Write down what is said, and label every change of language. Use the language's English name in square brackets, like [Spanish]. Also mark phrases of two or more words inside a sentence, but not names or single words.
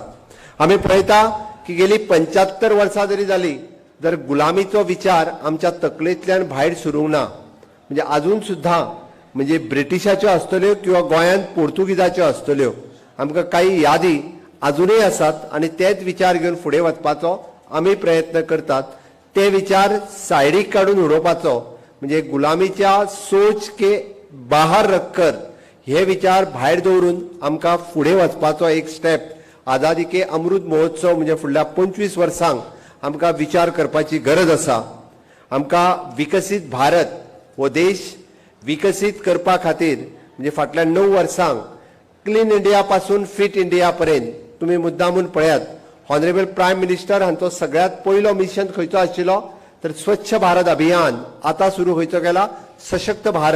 [Konkani] आमी पळयता की गेली 75 वर्सां जरी जाली जर गुलामीचो विचार आमच्या तकलेंतल्यान भायर सरूंक ना, म्हणजे अजून सुद्धा म्हणजे ब्रिटिशाच्यो आसतल्यो किंवा गोंयांत पोर्तुगीजाच्यो आसतल्यो, आमकां काही यादी अजूनही आसात आणि तेच विचार घेवन फुडें वचपाचो आमी प्रयत्न करतात। ते विचार सायडीक काडून उडोवपाचो म्हणजे गुलामीच्या [Hindi] सोच के बाहर रखकर [Konkani] हे विचार भायर दवरून आमकां फुडें वचपाचो एक स्टेप [Hindi] आझादी के अमृत महोत्सव [Konkani] म्हणजे फुडल्या 25 वर्सांक आमकां विचार करपाची गरज आसा। आमकां विकसित भारत हो देश विकसित करपा खातीर म्हणजे फाटल्या 9 वर्सांक क्लीन इंडिया पासून फिट इंडिया पर्यंत तुम्ही मुद्दामून पळयात, [English] honourable prime minister [Konkani] हांचो सगळ्यात पयलो मिशन खंयचो आशिल्लो तर स्वच्छ भारत अभियान आता सुरू खंयचो केला, सशक्त भारत।